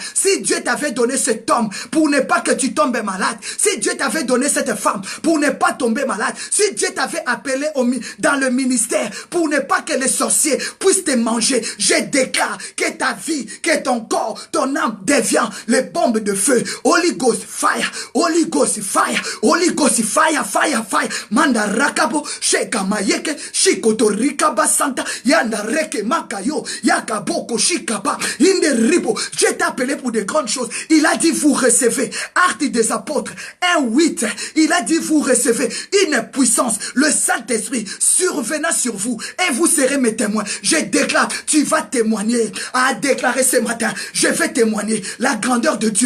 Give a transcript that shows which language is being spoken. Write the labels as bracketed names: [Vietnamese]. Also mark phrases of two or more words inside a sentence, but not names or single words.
[French] Si Dieu t'avait donné cet homme pour ne pas que tu tombes malade, si Dieu t'avait donné cette femme pour ne pas tomber malade, si Dieu t'avait appelé dans le ministère pour ne pas que les sorciers puissent te manger, je déclare que ta vie, que ton corps, ton âme devient les bombes de feu. [English] Holy Ghost fire, Holy Ghost fire, Holy Ghost fire, fire, fire. Manda rakabo, sheka mayeke, shikotorika basanta, yanda reke makayo, yakaboko shikaba, inde ribo. [French] Je t'ai appelé pour de grandes choses. Il a dit vous recevez. Actes des Apôtres 1:8. Il a dit vous recevez une puissance, le Saint-Esprit survenant sur vous et vous serez mes témoins. Je déclare, tu vas témoigner à déclarer ce matin, je vais témoigner la grandeur de Dieu.